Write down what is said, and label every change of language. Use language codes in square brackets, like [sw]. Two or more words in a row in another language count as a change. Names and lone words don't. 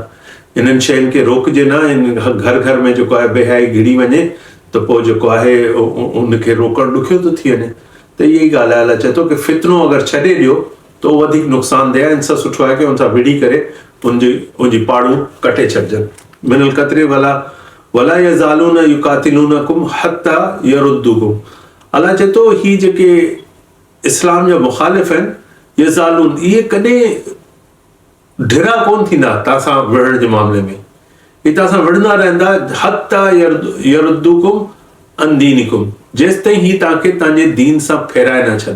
[sd] हिननि शयुनि खे रोकजे न, घर घर में जेको आहे बेहयाई घिरी वञे त पोइ जेको आहे उनखे रोकणु ॾुखियो थो थी वञे। त इहा ई ॻाल्हि आहे, अलाह चए थो कि फितनो अगरि छॾे ॾियो त उहो वधीक नुक़सानदेह आहे। हिन सां सुठो आहे कि हुन सां विढ़ी करे उनजी पाड़ूं कटे छॾिजनि। [ar] من القتل ولا يزالون يقاتلونكم حتى يردوكم, [sd] अलाह चए थो ही जेके इस्लाम जा मुख़ालिफ़ आहिनि यज़ालून, इहे कॾहिं ढिरा कोन थींदा तव्हां सां विढ़ण जे मामले में, ही तव्हां सां विढ़ंदा रहंदा [ar] حتى يردوكم عن دينكم, [sd] जेसि ताईं ही तव्हांखे तव्हांजे दीन सां फेराए न छॾनि।